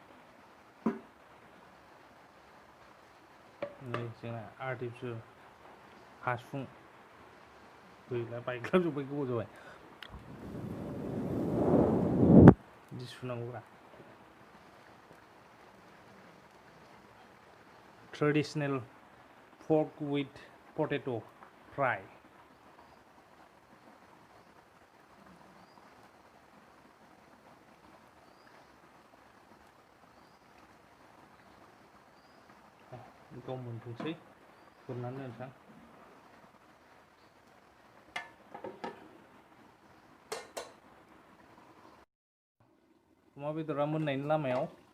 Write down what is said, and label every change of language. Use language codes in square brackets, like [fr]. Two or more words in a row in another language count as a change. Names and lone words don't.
[brx] नै जोंना आर्टिफिसियेल हासुं गैला बायग्लाबजोब्बाय गोबाव जाबाय बिदि सुनांगौब्रा [en] traditional pork with potato fry [brx] गाव मोनथोंसै खुरनानै दोनसां अमा बेदरा मोननायनि लामायाव